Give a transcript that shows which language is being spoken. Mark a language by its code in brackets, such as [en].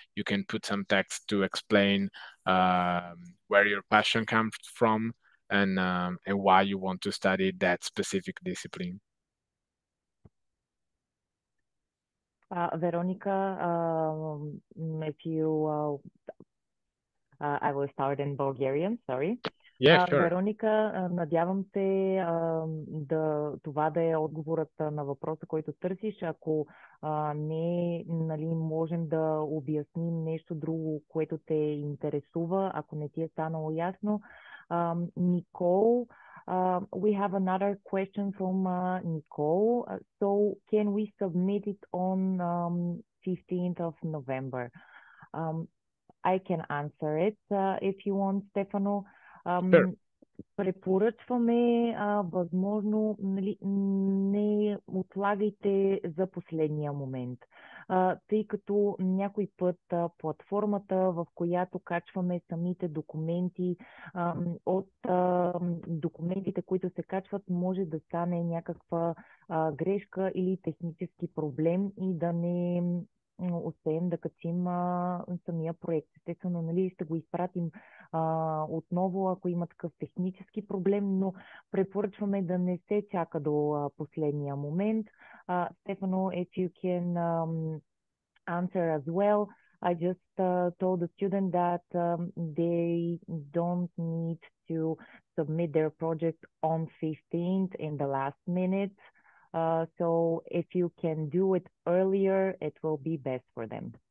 [en] You can put some text to explain where your passion comes from, and why you want to study that specific discipline. Veronica, if you, I will start in Bulgarian, sorry. Yeah, sure. [bg] Вероника, надявам се това да е отговорът на въпроса, който търсиш. Ако не, нали, можем да обясним нещо друго, което те интересува, ако не ти е станало ясно. [en] Nicole, we have another question from Nicole. So can we submit it on 15th of November. I can answer it if you want, Stefano. Sure. [bg] Препоръчваме, възможно, нали, не отлагайте за последния момент, тъй като някой път платформата, в която качваме самите документи, от документите, които се качват, може да стане някаква грешка или технически проблем и да не успеем да качим самия проект. Естествено, нали, ще го изпратим отново, ако има такъв технически проблем, но препоръчваме да не се чака до последния момент. [en] Stefano, if you can answer as well, I just told the student that they don't need to submit their project on 15th in the last minute. So if you can do it earlier, it will be best for them.